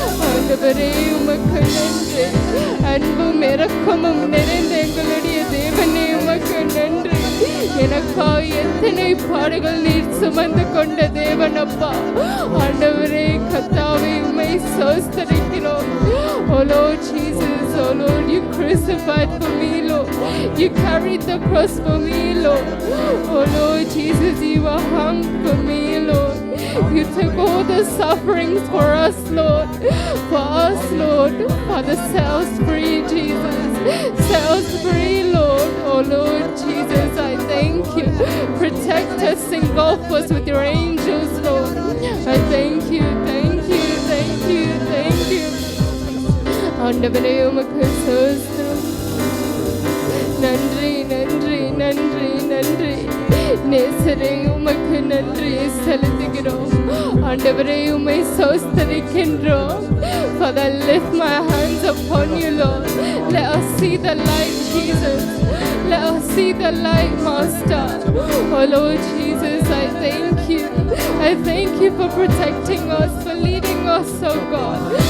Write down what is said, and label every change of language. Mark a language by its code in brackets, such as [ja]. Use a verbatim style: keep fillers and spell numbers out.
[ta] ஆண்டவரே உமக்கு நன்றி. அன்பும் இரக்கமும் நிறைந்த எங்களுடைய தேவனே உமக்கு நன்றி. எனக்காய் எத்தனை பாடுகள் நீர் சுமந்து கொண்ட தேவன் அப்பா. ஆண்டவரே கத்தாவே உம்மை சோஸ்தரிக்கிறோம். [en] O Lord Jesus, O Lord, you crucified for me, Lord. You carried the cross for me, Lord. O Lord Jesus, you were hung for me, Lord. You took all the sufferings for us, Lord. For us, Lord. Father, set us free, Jesus. Set us free, Lord. O Lord Jesus, I thank you. Protect us, engulf us with your angels, Lord. I thank you, thank you, thank you, thank you. [ta] ஆண்டவரே உமக்கு ஸ்தோத்திரம். நன்றி நன்றி நன்றி நன்றி நேசரே உமக்கு நன்றி செலுத்துகிறோம் ஆண்டவரே. உமை ஸ்தோத்திரிக்கின்றோம். [en] Father, lift my hands upon you, Lord. Let us see the light, Jesus. Let us see the light, Master. Oh Lord Jesus, I thank you. I thank you for protecting us, for leading us, oh God.